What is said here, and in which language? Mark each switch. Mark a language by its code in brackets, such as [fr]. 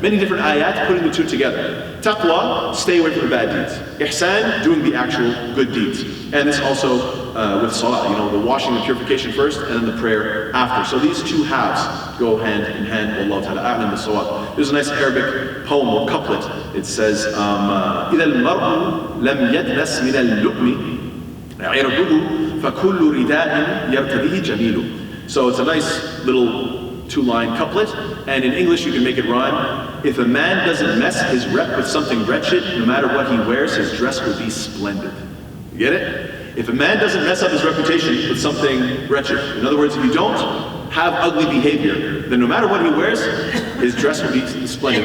[en] Many different ayat putting the two together. Taqwa, stay away from the bad deeds. Ihsan, doing the actual good deeds. And this also with salah, the washing and purification first and then the prayer after. So these two halves go hand in hand. Wallahu ta'ala a'lam bis-sawab. There's a nice Arabic poem or couplet. It says, [ar] إِذَا الْمَرْءُ لَمْ يَدْنَسْ مِنَ اللُّؤْمِ عِرْضُهُ فَكُلُّ رِدَاءٍ يَرْتَدِهِ جَمِيلٌ. [en] So it's a nice little two-line couplet, and in English you can make it rhyme. If a man doesn't mess his rep with something wretched, no matter what he wears, his dress will be splendid. You get it? If a man doesn't mess up his reputation with something wretched, in other words, if you don't have ugly behavior, then no matter what he wears, his dress will be splendid.